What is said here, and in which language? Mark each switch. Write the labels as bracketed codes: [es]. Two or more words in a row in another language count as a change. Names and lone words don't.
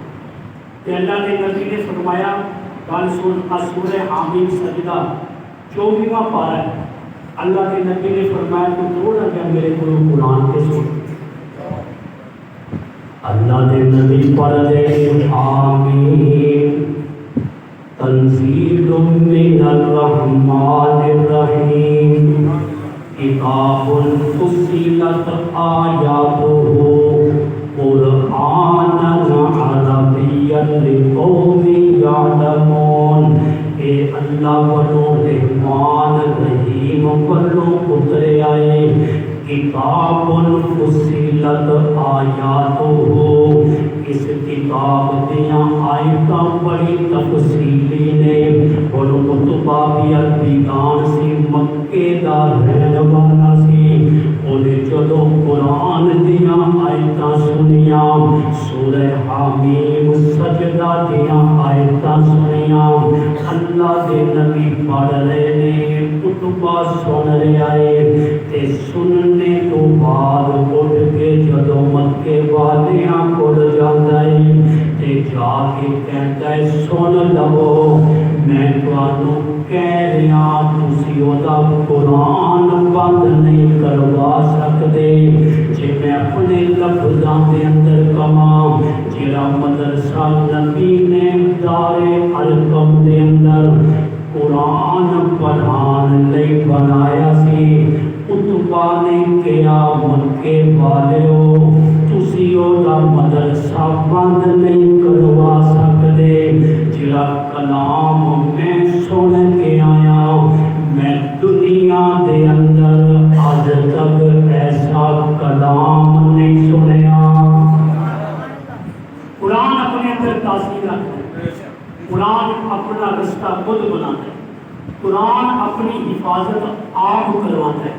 [pa] کہ اللہ نے نبی نے فرمایا گل سن سورہ حامیم سجدہ 24واں پارہ ہے، اللہ کے نبی نے فرمایا تو تھوڑا کیا میرے کو قرآن کے سن، اللہ کے نبی پڑھ دے [ar] حامیم تنزیل من الرحمن الرحیم کتاب فصلت آیاتہ قرآنا عربیا لقوم یعلمون۔ [pa] اے اللہ والو رحمان رحیم والو اترے آئے [ar] کتاب فصلت آیاتہ، [pa] اس کتاب دیاں آیتاں بڑی تفصیلی نے، اور کتبہ بھی عربیان سی مکے دا رہن والا سی، انہیں جدو قرآن دیاں آیتاں سنیاں سورہ حامیم سجدہ دیاں آیتاں سنیاں، اللہ دے نبی پڑھ رہے نے کتبہ سن رہے آئے تے سننے تو بعد اٹھ کے جدو مکے والیاں کو جاتا ہے تے جا کے کہتا ہے سن لو میں تانوں کہہ رہا تسی اودا قرآن بند نہیں کروا سکتے، جے میں اپنے لفظاں دے اندر کما جیڑا مدرسہ نبی نے دار ارقم دے اندر قرآن پڑھان لئی بنایا سی، اتبا نے کیا مکے والیو تسی اودا مدرسہ بند نہیں کروا سکتے، جڑا کلام میں سن کے آیا میں دنیا دے اندر آج تک ایسا کلام نہیں سنیا۔ [ur] قرآن اپنے اندر تاثیر رکھتا ہے، قرآن اپنا رستہ خود بناتا ہے، قرآن اپنی حفاظت آپ کرواتا ہے۔